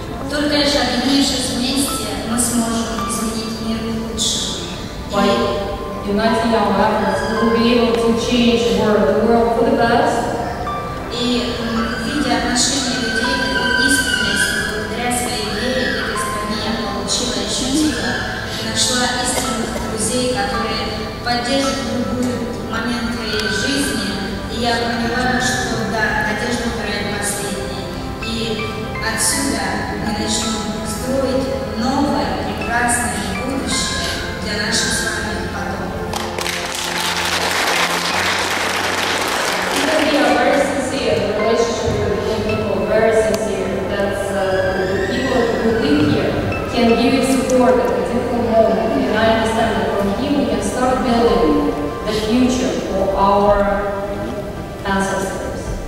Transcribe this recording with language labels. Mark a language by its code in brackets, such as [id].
[ru] Только лишь объединившись вместе, мы сможем изменить мир к лучшему. [en] By uniting our efforts, we will be able to change the world for the best. [ru] И видя отношения людей, такой искренностью, благодаря своей вере в этой стране я получила, ощутила и нашла истинных друзей, которые поддержат в любой момент твоей жизни. И я поняла, что да, надежда умирает последней. И отсюда мы начнем строить новое, прекрасное будущее для наших с вами потомков. [en] We are very sincere. The relationship with the people very sincere. That's the people who live here can give you support at a difficult moment. And I understand that from here we can start building the future for our ancestors.